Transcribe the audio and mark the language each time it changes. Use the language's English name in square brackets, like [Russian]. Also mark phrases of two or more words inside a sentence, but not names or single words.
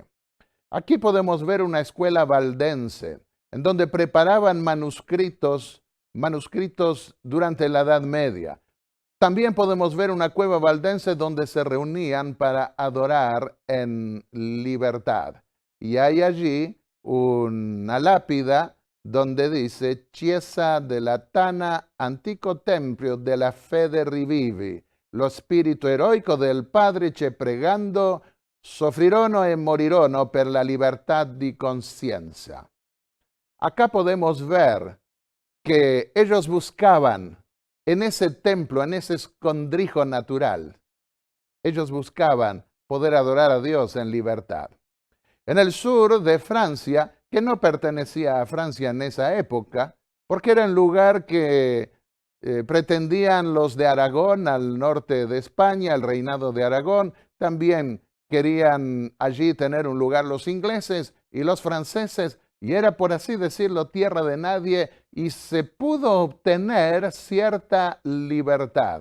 [Spanish] Aquí podemos ver una escuela valdense en donde preparaban manuscritos manuscritos durante la Edad Media. También podemos ver una cueva valdense donde se reunían para adorar en libertad. Y hay allí una lápida donde dice [Italian] Chiesa della Tana, antico tempio della fede rivivi, lo spirito eroico del Padre che pregando soffrirono e morirono per la libertà di conciencia. [Spanish] Acá podemos ver que ellos buscaban en ese templo, en ese escondrijo natural, ellos buscaban poder adorar a Dios en libertad. En el sur de Francia, que no pertenecía a Francia en esa época, porque era un lugar que pretendían los de Aragón, al norte de España, el reinado de Aragón, también querían allí tener un lugar los ingleses y los franceses, y era, por así decirlo, tierra de nadie, y se pudo obtener cierta libertad.